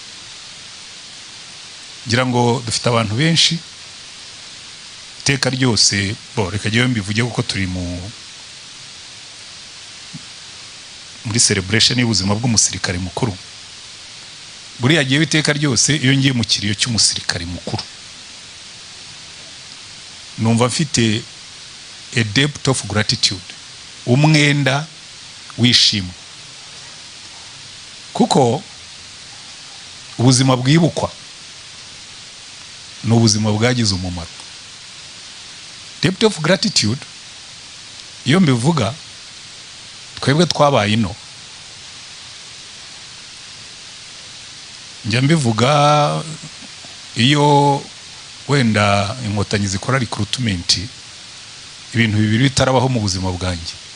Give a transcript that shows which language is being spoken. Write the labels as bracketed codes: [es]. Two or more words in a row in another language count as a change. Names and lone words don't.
[rw] Ngira ngo dufite abantu benshi iteka ryose, reka jyewe mbivuge kuko turi muri celebration y'ubuzima bw'umusirikare mukuru. Buriya jyewe iteka ryose iyo ngiye mu kiriyo cy'umusirikare mukuru numva mfite [en] a debt of gratitude, [rw] umwenda wishimwe, kuko ubuzima bwibukwa ni ubuzima bwagize umumaro. [en] Debt of gratitude [rw] iyo mbivuga, twebwe twabaye ino, njya mbivuga iyo wenda inkotanyi zikora recruitment, ibintu bibiri bitarabaho mu buzima bwanjye.